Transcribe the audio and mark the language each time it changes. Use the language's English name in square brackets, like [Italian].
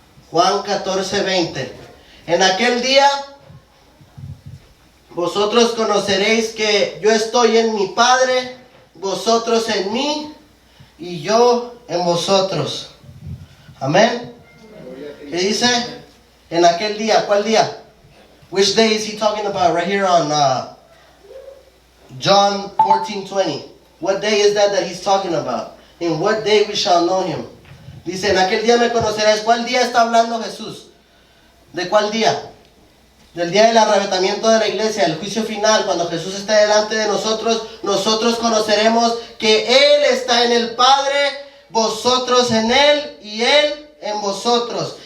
[Spanish] Juan 14:20. En aquel día vosotros conoceréis que yo estoy en mi Padre, vosotros en mí y yo en vosotros. Amén. ¿Qué dice? En aquel día. ¿Cuál día? [English] Which day is he talking about? Right here on John 14:20. What day is that he's talking about? In what day we shall know him? [Spanish] Dice, en aquel día me conocerás. ¿Cuál día está hablando Jesús? ¿De cuál día? Del día del arrebatamiento de la iglesia, el juicio final, cuando Jesús está delante de nosotros. Nosotros conoceremos que Él está en el Padre, vosotros en Él y Él en vosotros.